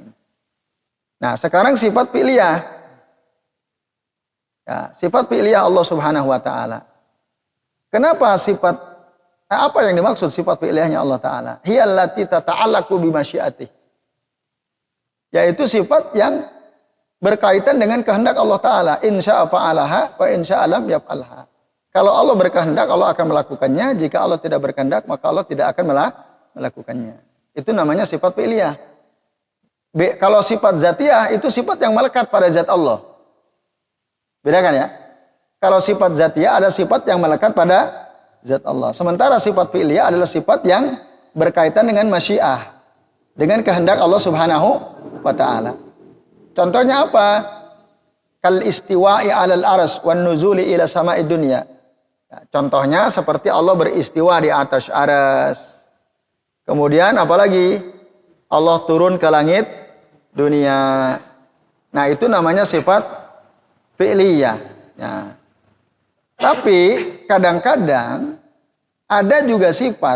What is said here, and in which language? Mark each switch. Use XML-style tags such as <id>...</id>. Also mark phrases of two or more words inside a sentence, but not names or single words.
<id>Nah, sekarang sifat fi'liyah. Ya, sifat fi'liyah Allah</id> <ar>سبحانه وتعالى.</ar> <id>Kenapa apa yang dimaksud sifat fi'liyahnya Allah Ta'ala?</id> <ar>هي التي تتعلق بمشيئته.</ar> <id>Yaitu sifat yang berkaitan dengan kehendak Allah Ta'ala.</id> <ar>إن شاء فعلها وإن شاء لم يفعلها.</ar> <id>Kalau Allah berkehendak, Allah akan melakukannya. Jika Allah tidak berkehendak, maka Allah tidak akan melakukannya. Itu namanya sifat fi'liyah. Kalau sifat zatiyah, itu sifat yang melekat pada zat Allah. Bedakan ya. Kalau sifat zatiyah ada sifat yang melekat pada zat Allah. Sementara sifat fi'liyah adalah sifat yang berkaitan dengan masyiah. Dengan kehendak Allah</id> <ar>سبحانه وتعالى.</ar> <id>Contohnya apa?</id> <ar>كالاستواء على العرش والنزول إلى السماء الدنيا.</ar> <id>Ya, contohnya seperti Allah beristiwa di atas arsy. Kemudian apalagi? Allah turun ke langit dunia. Nah, itu namanya sifat fi'liyah. Ya. Tapi kadang-kadang ada juga sifat.</id>